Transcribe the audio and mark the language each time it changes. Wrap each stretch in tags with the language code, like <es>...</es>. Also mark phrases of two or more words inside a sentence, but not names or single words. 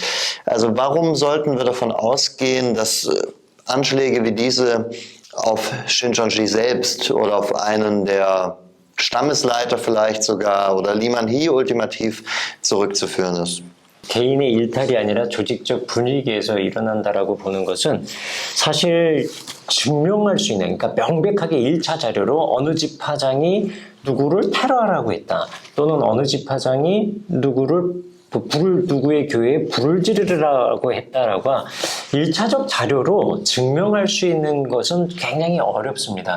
<de>Also warum sollten wir davon ausgehen, dass Anschläge wie diese auf Shincheonji selbst oder auf einen der Stammesleiter vielleicht sogar oder Lee Man-hee ultimativ zurückzuführen ist?</de> <ko>개인의 일탈이 아니라 조직적 분위기에서 일어난다라고 보는 것은 사실 증명할 수 있는, 그러니까 명백하게 1차 자료로 어느 집 파장이 누구를 테러하라고 했다, 또는 어느 집 파장이 누구의 교회에 불을 지르라고 했다라고 1차적 자료로 증명할 수 있는 것은 굉장히 어렵습니다.</ko>